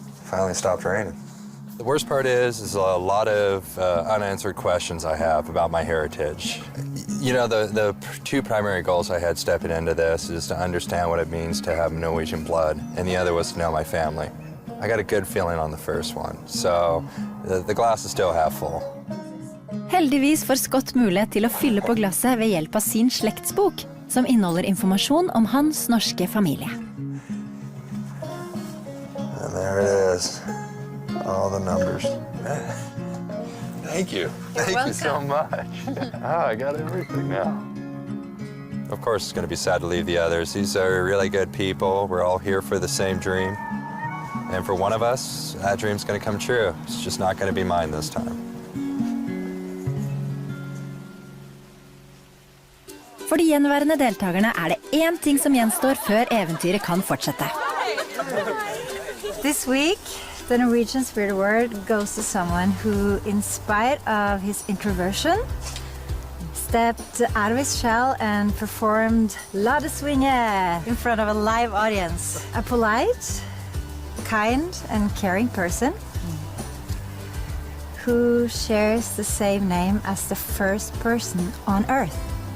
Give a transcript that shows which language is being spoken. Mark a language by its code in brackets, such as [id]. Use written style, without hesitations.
[en] Finally stopped raining. The worst part is a lot of unanswered questions I have about my heritage. You know, the two primary goals I had stepping into this is to understand what it means to have Norwegian blood, and the other was to know my family. I got a good feeling on the first one, so the glass is still half full. [no] Heldigvis får Scott mulighet til å fylle på glasset ved hjelp av sin slektsbok, som inneholder informasjon om hans norske familie. [en] And there it is, all the numbers. Thank you. Thank you so much. Oh, I got everything now. Of course, it's going to be sad to leave the others. These are really good people. We're all here for the same dream. And for one of us, that dream's going to come true. It's just not going to be mine this time. [no] For de gjenværende deltakerne det én ting som gjenstår før eventyret kan fortsette. [en] This week, the Norwegian Spirit Award goes to someone who, in spite of his introversion, stepped out of his shell and performed La de Swinge in front of a live audience. A polite, kind and caring person who shares the same name as the first person on Earth.